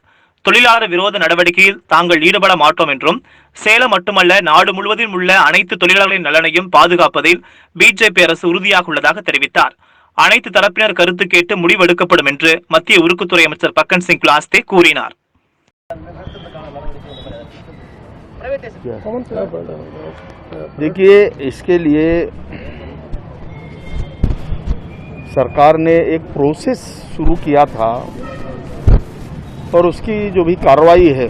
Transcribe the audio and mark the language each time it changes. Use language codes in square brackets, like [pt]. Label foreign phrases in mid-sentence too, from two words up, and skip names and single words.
[ta] தொழிலாளர் விரோத நடவடிக்கையில் தாங்கள் ஈடுபட மாட்டோம் என்றும், சேலம் மட்டுமல்ல நாடு முழுவதும் உள்ள அனைத்து தொழிலாளர்களின் நலனையும் பாதுகாப்பதில் பிஜேபி அரசு உறுதியாக உள்ளதாக தெரிவித்தார். அனைத்து தரப்பினர் கருத்து கேட்டு முடிவெடுக்கப்படும் என்று மத்திய உருக்குத்துறை அமைச்சர் பக்கன் சிங் குலாஸ்தே கூறினார். [hi] देखिए, इसके लिए सरकार ने एक प्रोसेस शुरू किया था और उसकी जो भी कार्रवाई है,